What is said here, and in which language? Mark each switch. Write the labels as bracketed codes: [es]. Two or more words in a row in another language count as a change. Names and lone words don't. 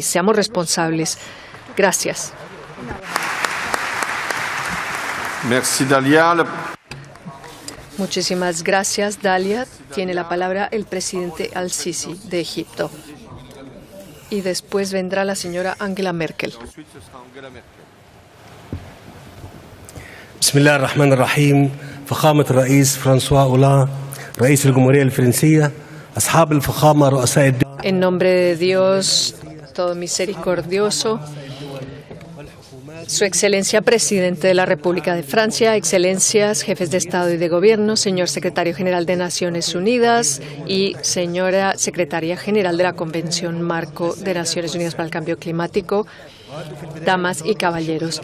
[es] Seamos responsables. Gracias. [fr] Merci, Dalia. [es] Muchísimas gracias, Dalia. Tiene la palabra el presidente Al-Sisi de Egipto. Y después vendrá la señora Angela Merkel. [ar] بسم الله الرحمن الرحيم فخامة الرئيس فرانسوا أولاند رئيس الجمهورية الفرنسية أصحاب الفخامة رؤساء الدول. [es] En nombre de Dios todo misericordioso, Su Excelencia Presidente de la República de Francia, Excelencias, Jefes de Estado y de Gobierno, señor Secretario General de Naciones Unidas y señora Secretaria General de la Convención Marco de Naciones Unidas para el Cambio Climático, damas y caballeros.